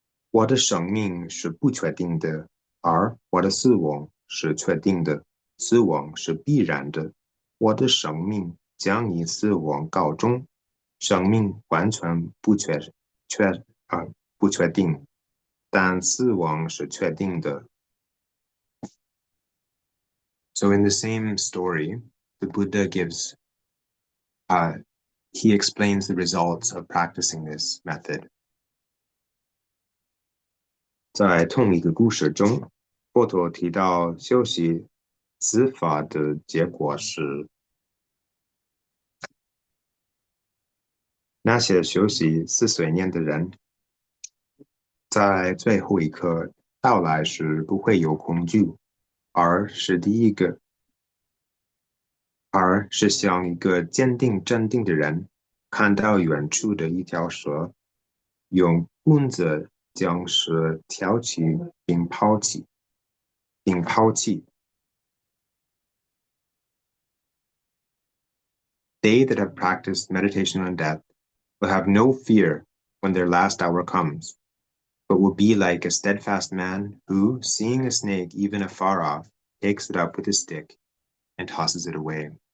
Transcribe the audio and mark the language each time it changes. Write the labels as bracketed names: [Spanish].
[Chinese] 我的生命是不确定的，而我的死亡是确定的。死亡是必然的。我的生命将以死亡告终。生命完全不确定，但死亡是确定的。 [English] So in the same story, the Buddha he explains the results of practicing this method. [Chinese] 在同一个故事中，佛陀提到修习此法的结果是，那些修习四随念的人，在最后一刻到来时不会有恐惧，而是像一个坚定镇定的人，看到远处的一条蛇，用棍子将蛇挑起并抛弃。 [English] They that have practiced meditation on death will have no fear when their last hour comes, but will be like a steadfast man who, seeing a snake even afar off, takes it up with his stick and tosses it away.